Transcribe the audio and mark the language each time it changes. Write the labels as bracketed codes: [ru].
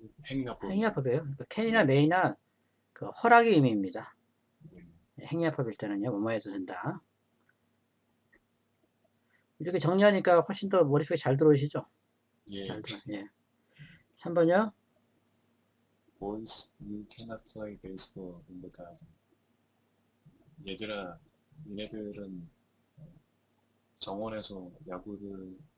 [ko] 행위합법이죠. 행위합법이에요. 그러니까 캔이나 네. 메이나 그 허락의 의미입니다. 네. 행위합법일 때는요, 뭐뭐 해도 된다. 이렇게 정리하니까 훨씬 더 머릿속에 잘 들어오시죠? 예. 잘 들어. 예. 3번이요. [en] Boys, you cannot play baseball in the garden. [ko] 얘들아, 얘네들은 정원에서 야구를